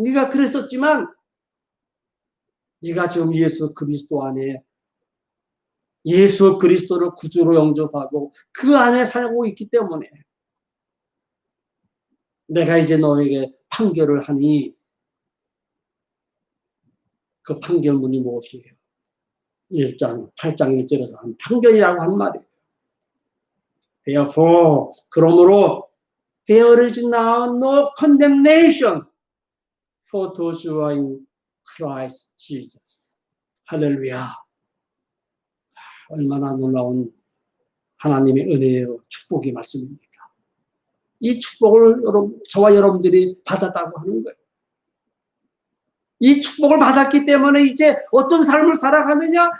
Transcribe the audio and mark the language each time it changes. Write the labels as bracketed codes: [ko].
[ko] 그랬었지만 네가 지금 예수 그리스도 안에 예수 그리스도를 구주로 영접하고 그 안에 살고 있기 때문에 내가 이제 너에게 판결을 하니 그 판결문이 무엇이에요? 1장 8장 1절에서 한 판결이라고 한 말이에요. [en] Therefore, [ko] 그러므로 [en] there is now no condemnation for those who are in Christ Jesus. [ko] 할렐루야. 얼마나 놀라운 하나님의 은혜요 축복의 말씀입니까? 이 축복을 저와 여러분들이 받았다고 하는 거예요. 이 축복을 받았기 때문에 이제 어떤 삶을 살아가느냐?